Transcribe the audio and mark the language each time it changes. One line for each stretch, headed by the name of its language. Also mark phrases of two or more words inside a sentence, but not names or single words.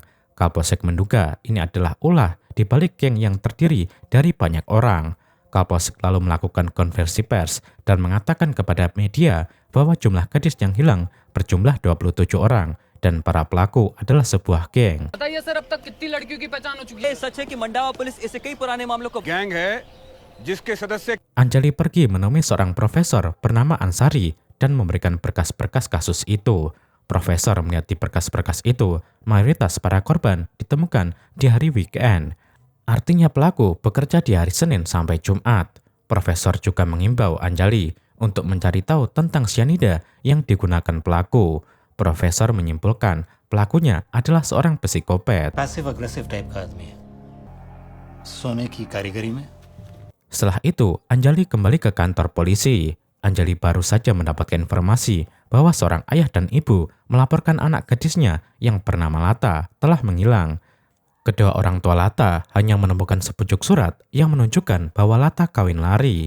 Indonesian: Kapolsek menduga ini adalah ulah di balik geng yang terdiri dari banyak orang. Kapolsek lalu melakukan konversi pers dan mengatakan kepada media bahwa jumlah gadis yang hilang berjumlah 27 orang dan para pelaku adalah sebuah geng.
Hindi: गैंग है जिसके सदस्य
Indonesian: Anjali pergi menemui seorang profesor bernama Ansari dan memberikan berkas-berkas kasus itu. Profesor melihat di berkas-berkas itu, mayoritas para korban ditemukan di hari weekend. Artinya pelaku bekerja di hari Senin sampai Jumat. Profesor juga mengimbau Anjali untuk mencari tahu tentang cyanida yang digunakan pelaku. Profesor menyimpulkan pelakunya adalah seorang psikopat.
English: passive aggressive type
Hindi: का आदमी है सोने की कारीगरी में
Indonesian: Setelah itu, Anjali kembali ke kantor polisi. Anjali baru saja mendapatkan informasi bahwa seorang ayah dan ibu melaporkan anak gadisnya yang bernama Lata telah menghilang. Kedua orang tua Lata hanya menemukan sepucuk surat yang menunjukkan bahwa Lata kawin lari.